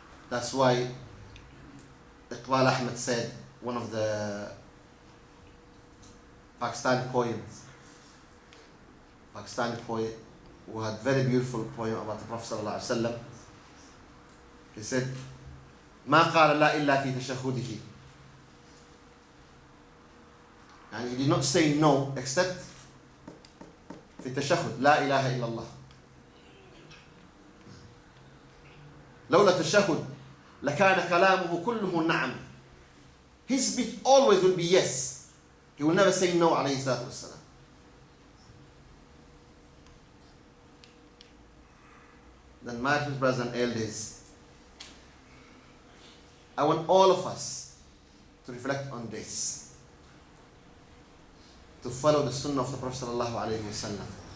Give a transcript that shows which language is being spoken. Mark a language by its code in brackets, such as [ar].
[en] That's why Iqbal Ahmed said, one of the Pakistani poets, Pakistani poet who had very beautiful poem about the Prophet ﷺ. He said, [ar] "Ma qala la illa fi tashahudihi." [en] And he did not say no except [ar] fi tashahud, la ilaha illallah. لولا تشهد لكان كلامه كله نعم. [en] His speech always will be yes. He will never say no, alayhi salatu wassalam. Then, my brothers and elders, I want all of us to reflect on this, to follow the sunnah of the Prophet sallallahu alaihi wasallam.